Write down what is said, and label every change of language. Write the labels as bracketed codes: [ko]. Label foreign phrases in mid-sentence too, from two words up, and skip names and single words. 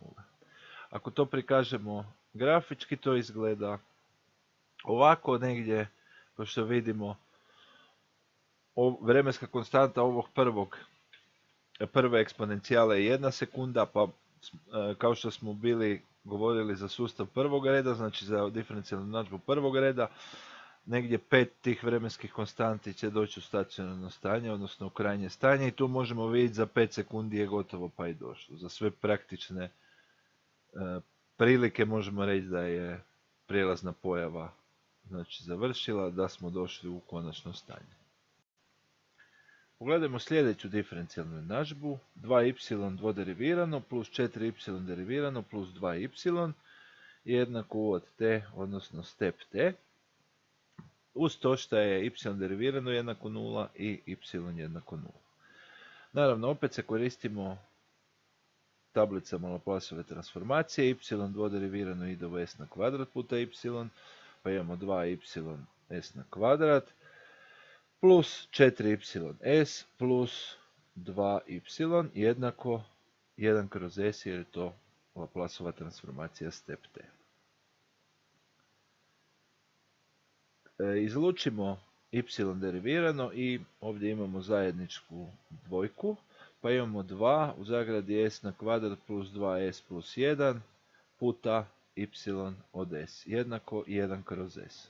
[hr] Ako to prikažemo grafički, to izgleda ovako negdje, kao što vidimo, vremenska konstanta ovog prve eksponencijale je 1 sekunda, pa kao što smo bili govorili za sustav prvog reda, znači za diferencijalnu jednadžbu prvog reda, negdje 5 tih vremenskih konstanti će doći u stacionarno stanje, odnosno u krajnje stanje, i tu možemo vidjeti za 5 sekundi je gotovo pa i došlo. Za sve praktične prilike možemo reći da je prijelazna pojava znači završila, da smo došli u konačno stanje. Pogledajmo sljedeću diferencijalnu jednadžbu, 2y dvoderivirano plus 4y derivirano plus 2y jednako u od t, odnosno step t, uz to što je y derivirano jednako 0 i y jednako 0. Naravno, opet se koristimo tablicama Laplaceove transformacije, y dvoderivirano ide u s na kvadrat puta y, pa imamo 2y s na kvadrat, plus 4y plus 2y jednako 1 kroz s, jer je to Laplaceova transformacija step t. Izlučimo y derivirano i ovdje imamo zajedničku dvojku, pa imamo 2 u zagradi s na kvadrat plus 2s plus 1 puta y od s jednako 1 kroz s.